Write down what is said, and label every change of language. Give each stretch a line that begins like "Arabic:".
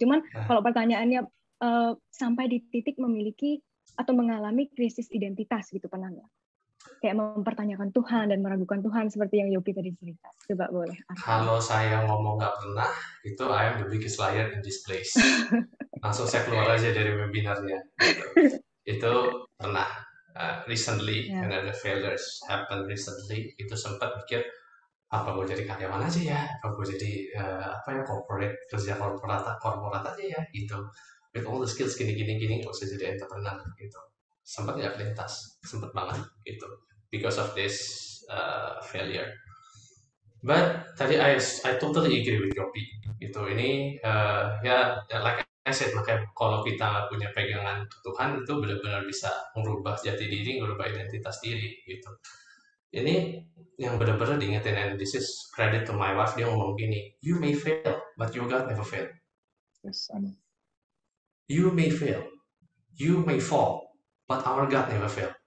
Indonesian: Cuman kalau pertanyaannya sampai di titik memiliki atau mengalami krisis identitas gitu, pernah nggak? Kayak mempertanyakan Tuhan dan meragukan Tuhan seperti yang Yopi tadi cerita. Coba boleh. Kalau saya ngomong nggak pernah, itu
English: I am the biggest liar in this place.
Indonesian: Langsung saya keluar aja dari webinarnya. Gitu. Itu pernah
English: recently, and the failures happen recently.
Indonesian: Itu sempat mikir apa gue jadi karyawan aja ya, apa gue jadi corporate, kerja korporat aja ya gitu.
English: With all the skills
Indonesian: gini nggak usah jadi entrepreneur gitu. Sempat nggak kelintas, sempat banget gitu.
English: Because of this failure. But tadi I totally agree with Yopi. Gitu.
Indonesian: Ini
English: like I said,
Indonesian: makanya kalau kita punya pegangan ke Tuhan itu benar-benar bisa merubah jati diri, merubah identitas diri gitu. Ini yang benar-benar diingetin,
English: and this is credit to my wife,
Indonesian: dia ngomong gini,
English: you may fail, but your God never fail. Yes, amen. You may fail, you may fall, but our God never fail.